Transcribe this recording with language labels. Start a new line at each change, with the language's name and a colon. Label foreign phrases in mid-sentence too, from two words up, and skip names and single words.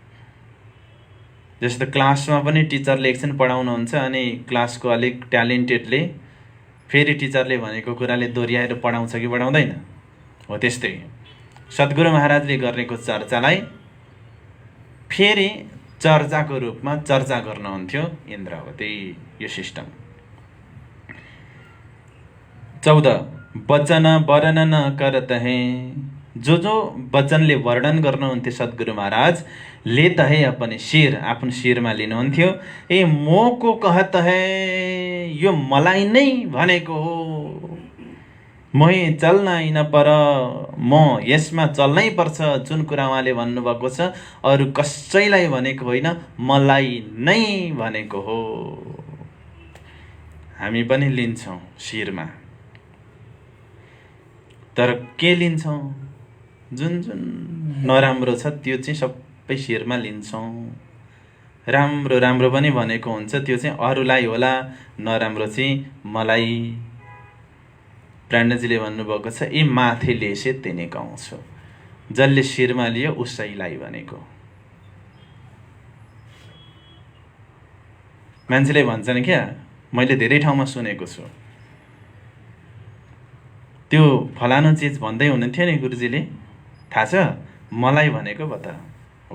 Nepali: जस्तो क्लासमा पनि टिचरले एकछिन पढाउनुहुन्छ अनि क्लासको अलिक ट्यालेन्टेडले फेरि टिचरले भनेको कुराले दोहोऱ्याएर पढाउँछ कि पढाउँदैन, हो त्यस्तै सद्गुरु महाराजले गरेको चर्चालाई फेरि चर्चाको रूपमा चर्चा गर्नुहुन्थ्यो इन्द्रावती। यो सिस्टम। 14
Hindi: वचन वर्णन करत हैं,
Nepali: जो वचनले वर्णन गर्नुहुन्थ्यो सद्गुरु महाराज
Hindi: लेत है अपने शिर,
Nepali: आफ्नो शिरमा लिनुहुन्थ्यो।
Hindi: ए मोको कहत है,
Nepali: यो मलाई नै भनेको हो, मै चल्न होइन पर म यसमा चल्नै पर्छ। जुन कुरा उहाँले भन्नुभएको छ अरू कसैलाई भनेको होइन, मलाई नै भनेको हो। हामी पनि लिन्छौँ शिरमा, तर के लिन्छौँ? जुन जुन नराम्रो छ त्यो चाहिँ सबै शिरमा लिन्छौँ। राम्रो राम्रो पनि भनेको हुन्छ, त्यो चाहिँ अरूलाई होला, नराम्रो चाहिँ मलाई। प्राणजीले भन्नुभएको छ,
Gujarati: ए माथे लेसे तेने
Nepali: गाउँछु, जसले शिरमा लियो उसैलाई भनेको। मान्छेले भन्छन् क्या, मैले धेरै ठाउँमा सुनेको छु, त्यो फलानु चिज भन्दै हुनुहुन्थ्यो नि गुरुजीले, थाहा छ मलाई भनेको बता हो।